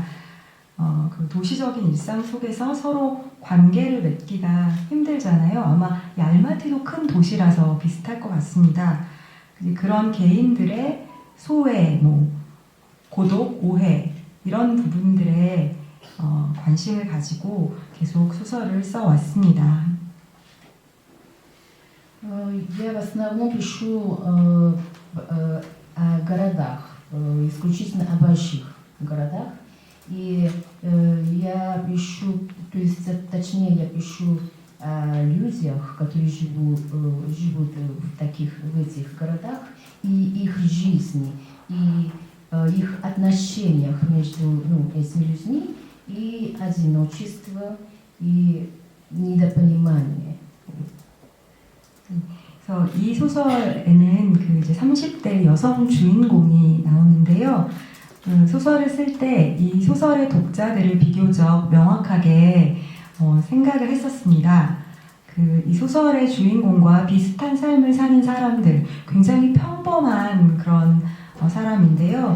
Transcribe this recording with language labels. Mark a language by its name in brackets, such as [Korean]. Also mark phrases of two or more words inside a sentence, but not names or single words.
[Korean] 그 도시적인 일상 속에서 서로 관계를 맺기가 힘들잖아요. 아마 이 알마티도 큰 도시라서 비슷할 것 같습니다. 그런 개인들의 소외, 고독, 오해 이런 부분들에 관심을 가지고 계속 소설을 써왔습니다. [Russian] Я в основном пишу о городах, исключительно о больших городах. И я пишу, то есть точнее я пишу о людях, которые живут в этих городах, и их жизни, и их отношениях между этими людьми, и одиночество, и недопонимание. [Korean] 그래서 이 소설에는 이제 30대 여성 주인공이 나오는데요. 소설을 쓸 때 이 소설의 독자들을 비교적 명확하게 생각을 했었습니다. 이 소설의 주인공과 비슷한 삶을 사는 사람들, 굉장히 평범한 그런 사람인데요.